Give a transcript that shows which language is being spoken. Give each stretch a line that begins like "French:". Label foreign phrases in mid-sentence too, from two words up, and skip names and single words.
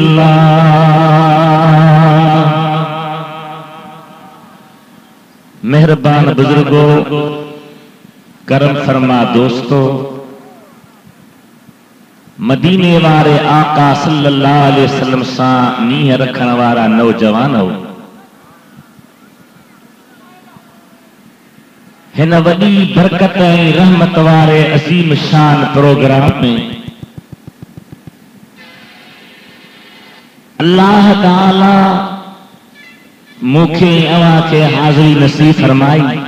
Saraiki: اللہ مہربان بزرگوں کرم فرما دوستو مدینے وارے آقا صلی اللہ علیہ وسلم سا نیہ رکھن وارا نوجوان ہو
Sindhi: हिन वॾी बरकत ऐं रहमत वारे असीम शान प्रोग्राम में अल्लाह ताला मूंखे अवां खे हाज़िरी नसीब फरमाई,